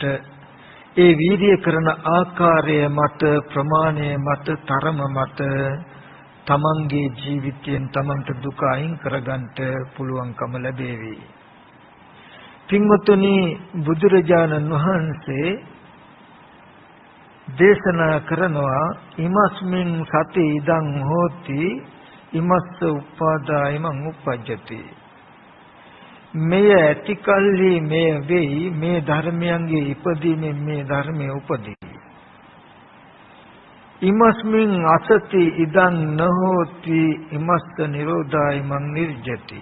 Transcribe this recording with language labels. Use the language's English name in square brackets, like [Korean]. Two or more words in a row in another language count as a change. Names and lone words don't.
[Sinhala] ඒ වීර්ය කරන ආකාරය මත ප්‍රමාණය මත තරම මත තමන්ගේ ජීවිතයෙන් තමන්ට දුක අයින් කරගන්නට පුළුවන්කම ලැබේවි. පින්වත්නි බුදුරජාණන් වහන්සේ දේශනා කරනවා [Pali] ඉමස්මින් සති ඉදං හෝති ඉමස්ස උපාදායමං උපජ්ජති. [Sinhala] මෙය ඇති කල්හි මෙය වෙයි. මේ ධර්මයන්ගේ ඉපදීමෙන් මේ ධර්මයේ උපදී. [Pali] ඉමස්මින් අසති ඉදං නහෝති ඉමස්ස නිරෝධායමං නිර්ජති.